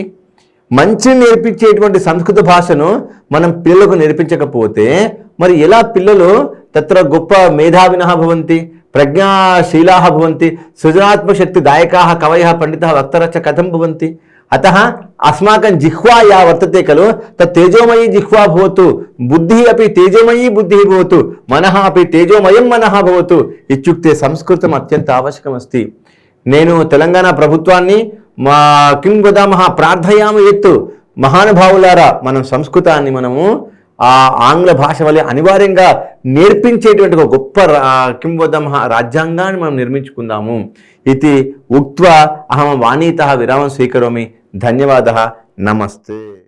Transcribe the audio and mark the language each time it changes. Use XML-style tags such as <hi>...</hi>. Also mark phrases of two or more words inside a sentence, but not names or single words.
<te>మంచి నేర్పించేటువంటి సంస్కృత భాషను మనం పిల్లలకు నేర్పించకపోతే మరి ఎలా పిల్లలు తత్ర గొప్ప</te> <sa>మేధావినः భవంతి, ప్రజ్ఞాశీలాः భవంతి, సృజనాత్మకశక్తిదాయకాः కవయः పండితः వక్తరः च కథం భవంతి. अतः अस्माकं जिह्वा या वर्तते खलु तत् तेजोमयी जिह्वा भवतु, बुद्धिः अपि तेजोमयी बुद्धिः भवतु, मनः अपि तेजोमयं मनः भवतु इत्युक्ते संस्कृतम् अत्यन्त आवश्यकमस्ति.</sa> <te>నేను తెలంగాణ ప్రభుత్వాన్ని</te> <sa>కిం వదామः ప్రార్థయామి యత్</sa> <te>మహానుభావులారా మనం సంస్కృతాన్ని మనము ఆంగ్ల భాష వలె అనివార్యంగా నేర్పించేటువంటి ఒక గొప్ప</te> <sa>కిం వదామः</sa> <te>రాజ్యాంగాన్ని మనం నిర్మించుకుందాము.</te> <sa>ఇది ఉక్త్వా అహం వాణీతః విరామం స్వీకరోమి. ధన్యవాదः. నమస్తే.</sa>